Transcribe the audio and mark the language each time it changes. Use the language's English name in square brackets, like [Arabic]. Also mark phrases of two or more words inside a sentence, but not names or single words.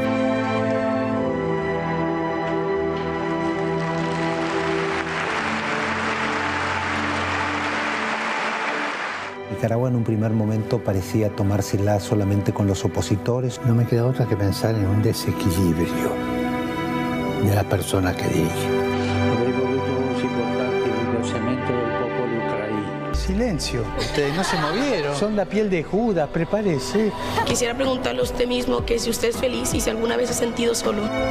[Spanish] Nicaragua en un primer momento parecía tomársela solamente con los opositores. No me queda otra que pensar en un desequilibrio de la persona [Italian] che dirige. Avrei voluto ricordarti il ringraziamento del popolo ucraino. [Spanish] Silencio, ustedes no se movieron. Son la piel de Judas, prepárese. Quisiera preguntarle a usted mismo que si usted es feliz y si alguna vez se ha sentido solo.